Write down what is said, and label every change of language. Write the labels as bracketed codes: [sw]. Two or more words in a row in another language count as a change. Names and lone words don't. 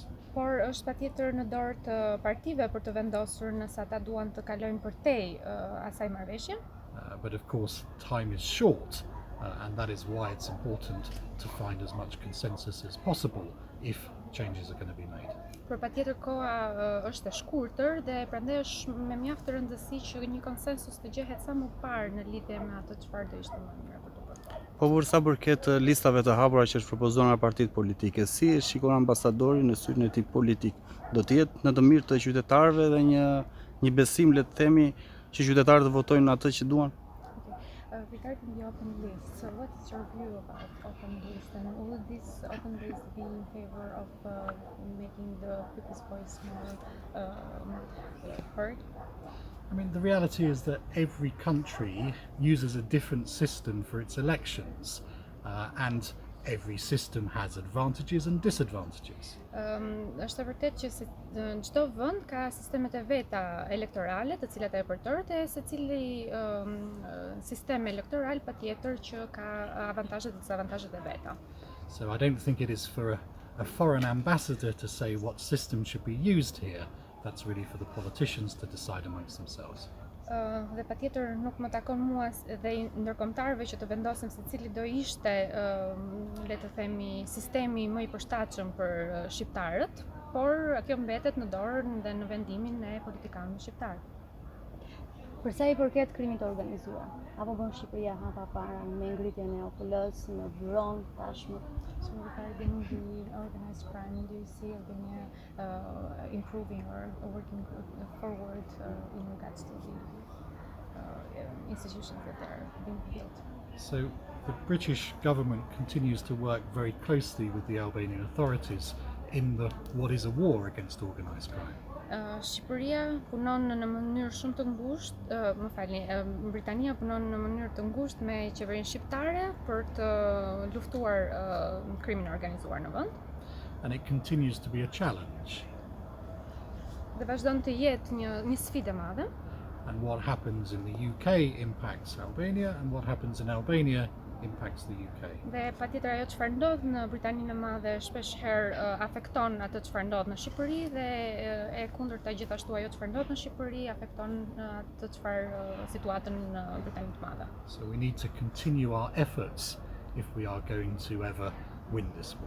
[sq] Por është patjetër në dorë të partive për të vendosur nëse ata duan të kalojnë përtej asaj marrëveshje. [en] But of course, time is short, and that is why it's important to find as much consensus as possible if changes are going to be made. [sq] Por patjetër koha është e shkurtër dhe prandaj është me mjaft rëndësi që një konsensus të gjehet sa më parë në lidhje me atë çfarë do ishte më mirë për të bërë. Po për sa përket listave të hapura që është propozuar nga partitë politike, si e shikon ambasadori në syrin e tij politik? Do të jetë në të mirë të qytetarëve dhe një besim, le të themi, që qytetarët votojnë atë që duan? [en] Regarding the open list, so what is your view about open list, and will this open list be in favor of making the people's voice more heard? I mean, the reality is that every country uses a different system for its elections, and every system has advantages and disadvantages. [sq] Është e vërtetë që çdo vend ka sistemet e veta elektorale, të cilat e përdorin dhe secili sistem elektoral patjetër që ka avantazhet dhe dezavantazhet e veta. [en] So I don't think it is for a foreign ambassador to say what system should be used here. That's really for the politicians to decide amongst themselves. [sq] Dhe patjetër nuk më takon mua dhe ndërkombëtarëve që të vendosim se cili do ishte, le të themi, sistemi më i përshtatshëm për shqiptarët, por kjo mbetet në dorë dhe në vendimin e politikanëve shqiptar. Për sa i përket krimit të organizuar, apo bën Shqipëria hapa para me ngritjen e OPL-s në byron tashmë? [en] So regarding the organized crime, do you see Albania improving or working forward in regards to the institutions that are being built? So the British government continues to work very closely with the Albanian authorities in what is a war against organised crime. [sq] Shqipëria punon në mënyrë shumë të ngushtë, Britania punon në mënyrë të ngushtë me qeverinë shqiptare për të luftuar krimin e organizuar në vend. [en] And it continues to be a challenge. [sq] Dhe vazhdon të jetë një sfidë e madhe. [en] And what happens in the UK impacts Albania, and what happens in Albania impacts the UK. [sq] Dhe patjetër ajo çfarë ndodh në Britaninë e Madhe shpesh herë afekton atë çfarë ndodh në Shqipëri dhe e kundërta gjithashtu ajo çfarë ndodh në Shqipëri afekton atë çfarë situatën në Britaninë të Madhe. [en] So we need to continue our efforts if we are going to ever win this war.